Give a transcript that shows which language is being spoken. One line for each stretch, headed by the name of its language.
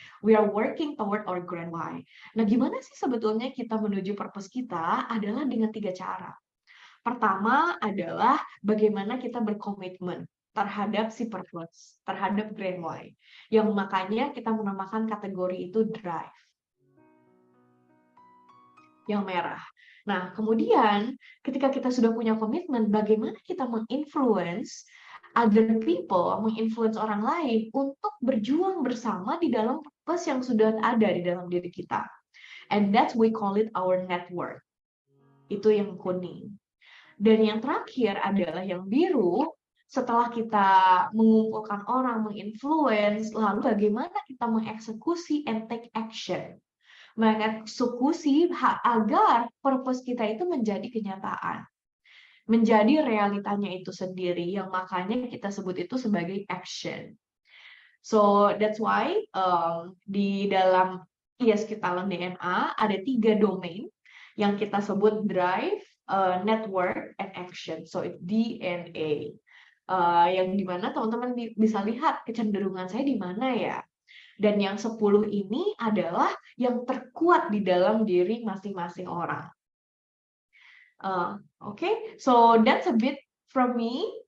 English: We are working toward our grand why.
Indonesian: Nah, gimana sih sebetulnya kita menuju purpose kita adalah dengan 3 cara. Pertama adalah bagaimana kita berkomitmen terhadap si purpose, terhadap grand why. Yang makanya kita menamakan kategori itu drive. Yang merah. Nah, kemudian ketika kita sudah punya komitmen, bagaimana kita menginfluence other people, menginfluence orang lain untuk berjuang bersama di dalam purpose yang sudah ada di dalam diri kita.
English: And that's we call it our network.
Indonesian: Itu yang kuning. Dan yang terakhir adalah yang biru. Setelah kita mengumpulkan orang, menginfluence, lalu bagaimana kita mengeksekusi
English: and take action.
Indonesian: Mengeksekusi agar purpose kita itu menjadi kenyataan. Menjadi realitanya itu sendiri, yang makanya kita sebut itu sebagai action.
English: So that's why
Indonesian: di dalam ISQ Talent DNA ada 3 domain yang kita sebut drive, network, and action.
English: So it's DNA.
Indonesian: Yang dimana teman-teman bisa lihat kecenderungan saya di mana ya. Dan yang 10 ini adalah yang terkuat di dalam diri masing-masing orang.
English: Okay, so that's a bit from me.